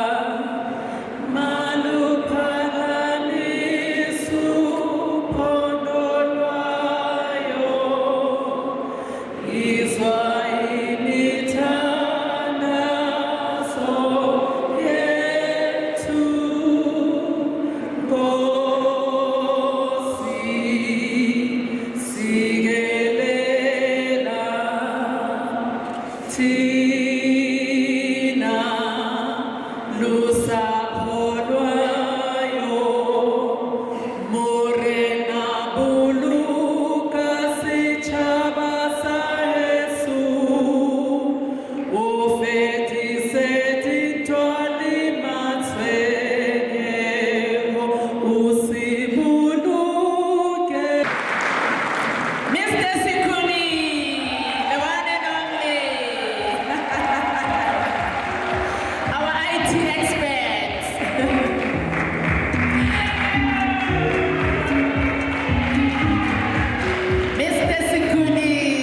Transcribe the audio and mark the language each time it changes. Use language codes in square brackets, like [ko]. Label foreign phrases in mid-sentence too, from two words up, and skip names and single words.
[xh] maluphakamisa uphondo lwayo, izwa imithandazo yethu, Nkosi sikelela thina lusapho lwayo, [st] morena buluka setšhaba sa heso, o fetise dintwa le matshwenyego, o se boloke. [en] Mr. Sikuni, the one and only, our IT expert. Mr. Sikuni.